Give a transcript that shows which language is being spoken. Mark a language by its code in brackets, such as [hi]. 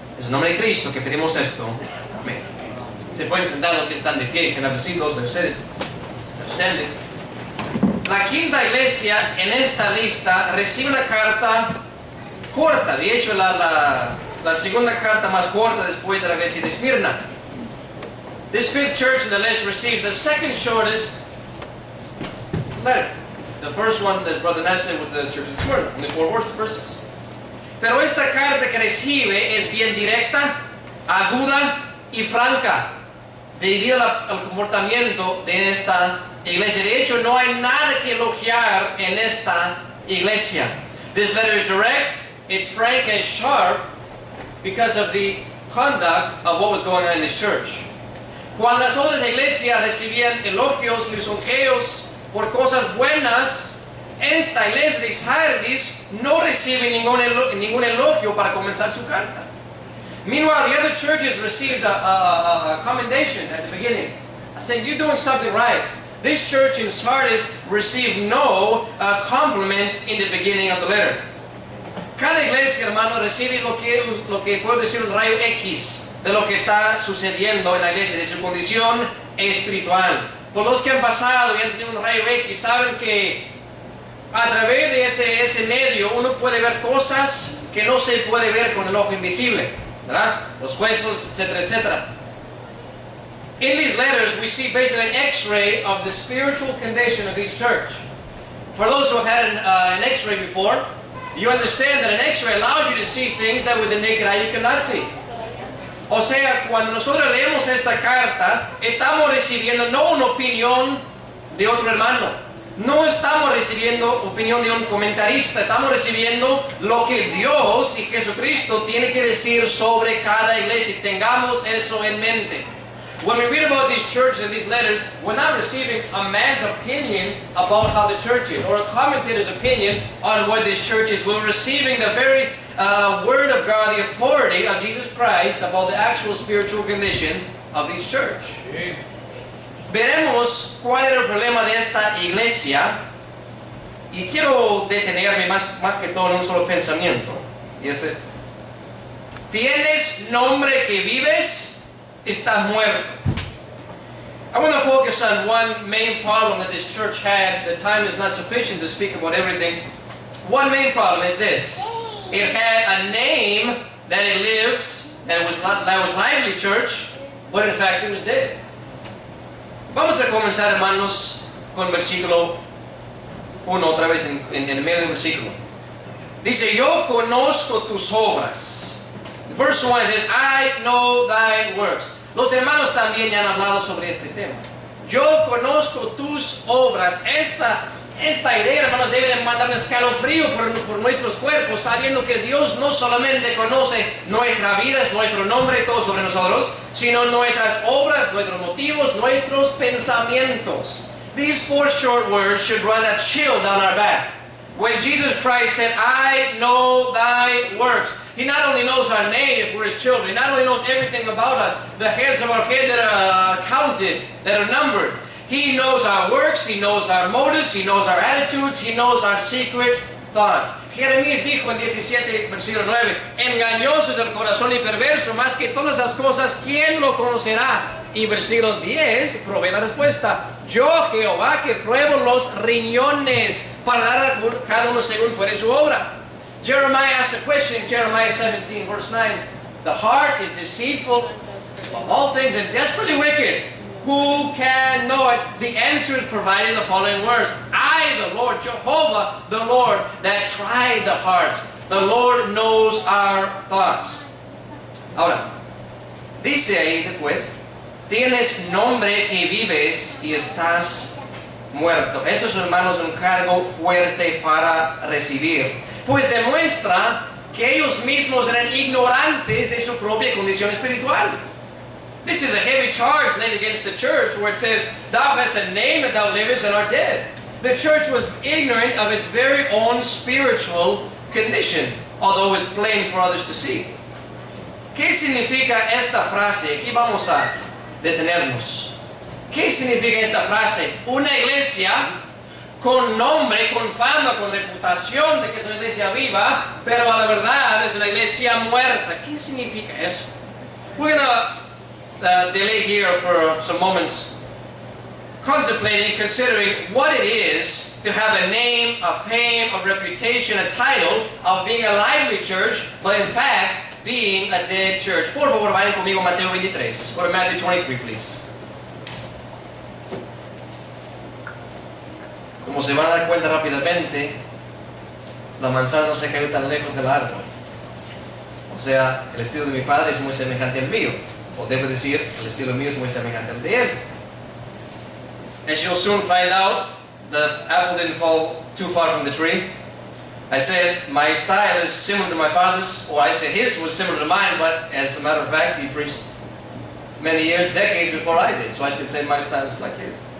[es] Es el nombre de Cristo que pedimos esto. Amén. Se pueden sentar los que están de pie, [en] can I have a seat, those that are seated? Standing. [es] La quinta iglesia en esta lista recibe una carta corta. De hecho, la segunda carta más corta después de la iglesia de Esmirna. [en] This fifth church in the list received the second shortest letter. The first one that Brother Nash said with the church of Smyrna, only 4 verses. [es] Pero esta carta que recibe es bien directa, aguda y franca, debido al comportamiento de esta iglesia. De hecho, no hay nada que elogiar en esta iglesia. [en] This letter is direct, it's frank and sharp because of the conduct of what was going on in this church. [es] Cuando las otras iglesias recibían elogios, lisonjeos por cosas buenas, esta iglesia de Sardis no recibe ningún elogio para comenzar su carta. [en] Meanwhile, the other churches received a commendation at the beginning, saying, you're doing something right. This church in Sardis received no compliment in the beginning of the letter. [es] Cada iglesia, hermano, recibe lo que puedo decir un rayo X de lo que está sucediendo en la iglesia, de su condición espiritual. Por los que han pasado y han tenido un rayo X, saben que a través de ese medio uno puede ver cosas que no se puede ver con el ojo invisible, ¿verdad? Los huesos, etcétera, etcétera. [en] In these letters, we see basically an X-ray of the spiritual condition of each church. For those who have had an X-ray before, you understand that an X-ray allows you to see things that with the naked eye you cannot see. [es] O sea, cuando nosotros leemos esta carta, estamos recibiendo no una opinión de otro hermano, no estamos recibiendo opinión de un comentarista, estamos recibiendo lo que Dios y Jesucristo tienen que decir sobre cada iglesia. Tengamos eso en mente. [en] When we read about these churches and these letters, we're not receiving a man's opinion about how the church is, or a commentator's opinion on what this church is. We're receiving the very Word of God, the authority of Jesus Christ about the actual spiritual condition of this church. [es] Veremos cuál era el problema de esta iglesia, y quiero detenerme más que todo en un solo pensamiento, y es este. Tienes nombre que vives, estás muerto. [en] I want to focus on one main problem that this church had. The time is not sufficient to speak about everything. One main problem is this. It had a name that it lives, that was lively church, but in fact it was dead. [es] Vamos a comenzar, hermanos, con versículo 1, otra vez en el medio del versículo. Dice, yo conozco tus obras. [en] Verse 1 says, I know thy works. [es] Los hermanos también ya han hablado sobre este tema. Yo conozco tus obras. Esta idea, hermanos, debe de mandar un escalofrío por nuestros cuerpos, sabiendo que Dios no solamente conoce nuestra vida, nuestro nombre y todo sobre nosotros, sino nuestras obras, nuestros motivos, nuestros pensamientos. [en] These 4 short words should run a chill down our back. When Jesus Christ said, I know thy works, He not only knows our name if we're His children, He not only knows everything about us, the hairs of our head that are counted, that are numbered. He knows our works, He knows our motives, He knows our attitudes, He knows our secret thoughts. [es] Jeremías dijo en 17, versículo 9, engañoso es el corazón y perverso, más que todas las cosas, ¿quién lo conocerá? Y versículo 10 provee la respuesta. Yo, Jehová, que pruebo los riñones para dar a cada uno según fuere su obra. [en] Jeremiah asked a question, Jeremiah 17, verse 9. The heart is deceitful of all things and desperately wicked. Who can know it? The answer is provided in the following words. I, the Lord, Jehovah, the Lord, that tried the hearts. The Lord knows our thoughts. [es] Ahora, dice ahí después, tienes nombre que vives y estás muerto. Eso es, hermanos, un cargo fuerte para recibir. Pues demuestra que ellos mismos eran ignorantes de su propia condición espiritual. [en] This is a heavy charge laid against the church where it says, thou hast a name that thou livest and art dead. The church was ignorant of its very own spiritual condition, although it was plain for others to see. [es] ¿Qué significa esta frase? Aquí vamos a detenernos. ¿Qué significa esta frase? Una iglesia con nombre, con fama, con reputación de que es una iglesia viva, pero a la verdad es una iglesia muerta. ¿Qué significa eso? [en] We're going to delay here for some moments, contemplating, considering what it is to have a name, a fame, a reputation, a title of being a lively church, but in fact being a dead church. [es] Por favor, vayan conmigo a Mateo 23. [en] Go to Matthew 23, please. [es] Como se van a dar cuenta rápidamente, la manzana no se cayó tan lejos del árbol. O sea, el estilo de mi padre es muy semejante al mío. O debo decir, el estilo mío es muy semejante al de él. [en] As you'll soon find out, the apple didn't fall too far from the tree. I said my style is similar to my father's, or I said his was similar to mine, but as a matter of fact, he preached many years, decades before I did, so I could say my style is like his.